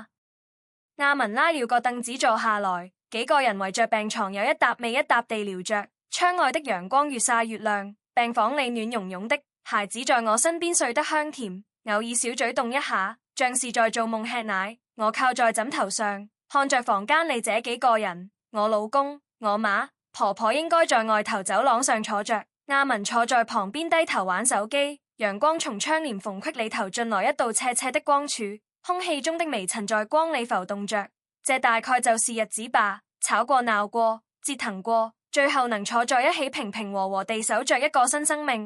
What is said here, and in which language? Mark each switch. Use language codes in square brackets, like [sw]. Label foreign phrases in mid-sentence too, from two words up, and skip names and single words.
[zh] 阿敏拉了個凳子坐下來，幾個人圍着病床，有一搭未一搭地聊着。窗外的陽光越曬越亮，病房裏暖融融的，孩子在我身邊睡得香甜，偶爾小嘴動一下，像是在做夢吃奶。我靠在枕頭上，看着房間裏這幾個人，我老公、我媽、婆婆應該在外頭走廊上坐着，阿敏坐在旁邊低頭玩手機。陽光從窗簾縫隙裏投進來一道斜斜的光柱，空氣中的微塵在光裏浮動着。這大概就是日子吧，吵過鬧過，折騰過，最後能坐在一起平平和和地守着一個新生命。